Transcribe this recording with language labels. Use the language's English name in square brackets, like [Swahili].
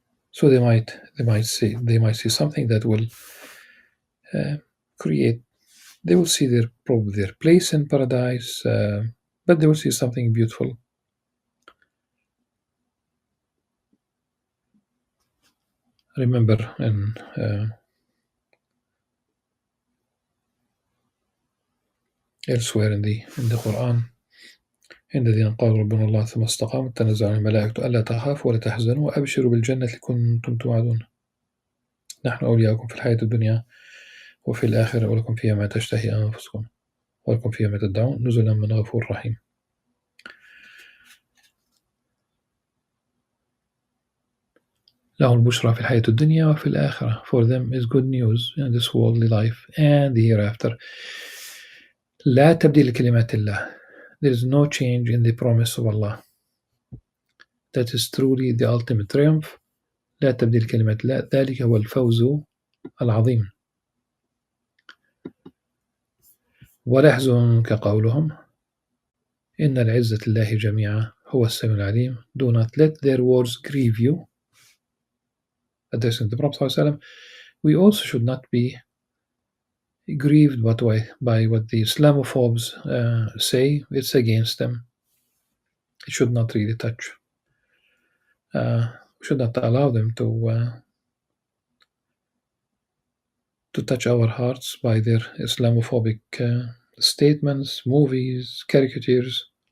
[English] So they might see something that will create. They will see their place in paradise, but they will see something beautiful. Remember in elsewhere in the Qur'an, [Arabic] إن الذين قالوا ربنا الله ثم استقاموا تنزل عليهم الملائكة ألا تخافوا ولا تحزنوا وأبشروا بالجنة التي كنتم توعدون نحن أولياؤكم في الحياة الدنيا وفي الآخرة ولكم فيها ما تشتهي أنفسكم ولكم فيها ما تدعون نزلا من غفور رحيم. لهم البشرى في الحياة الدنيا وفي الآخرة. [English] For them is good news in this worldly life and the hereafter. [Arabic] لا تبديل لكلمات الله. [English] There is no change in the promise of Allah. That is truly the ultimate triumph [Arabic] لا تبديل كلمة لا، ذلك هو الفوز العظيم. ولا يحزنك قولهم إن العزة لله جميعا هو السميع العليم. [English] Do not let their words grieve you. Addressing the Prophet ﷺ, we also should not be grieved by what the Islamophobes say. It's against them. It should not really touch. We should not allow them to touch our hearts by their Islamophobic statements, movies, caricatures.